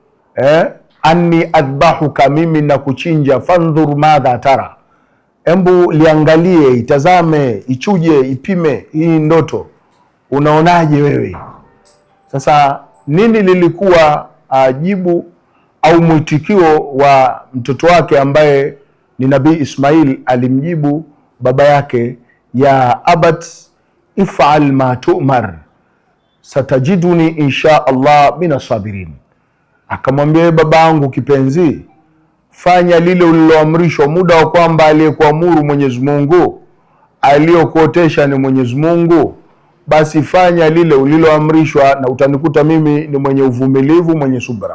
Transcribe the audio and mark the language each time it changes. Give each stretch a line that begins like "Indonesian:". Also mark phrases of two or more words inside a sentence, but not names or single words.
Arabic: أني أذبحك,
Swahili: mimi na kuchinja,
Arabic: فانظر ماذا ترى,
Swahili: embu liangalie, itazame, ichuje, ipime hii ndoto, unaonaje wewe? Sasa nini lilikuwa jibu au mwitikio wa mtoto wake ambaye ni nabii Ismail? Alimjibu baba yake,
Arabic: يا أبت افعل ما تؤمر ستجدني إن شاء الله من الصابرين.
Swahili: Akamwambia, baba yangu kipenzi, fanya lile uliloamrishwa, muda wa kwamba aliyekuamuru Mwenyezi Mungu, aliyokuotesha ni Mwenyezi Mungu, basi fanya lile uliloamrishwa na utanikuta mimi ni mwenye uvumilivu, mwenye subra.